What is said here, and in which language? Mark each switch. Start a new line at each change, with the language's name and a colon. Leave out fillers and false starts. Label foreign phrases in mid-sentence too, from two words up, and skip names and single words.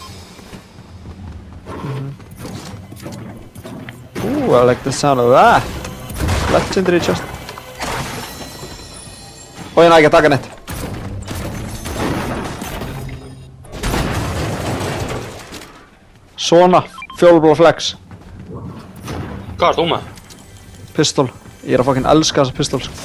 English: Ooh, I like the sound of that. Legendary chest.
Icelandic: Og ég næ ekki að taka neitt. Svona, fjólblá flex. Hvað er þú með? Pistol. Ég er að fucking elska þessa pistol, sko.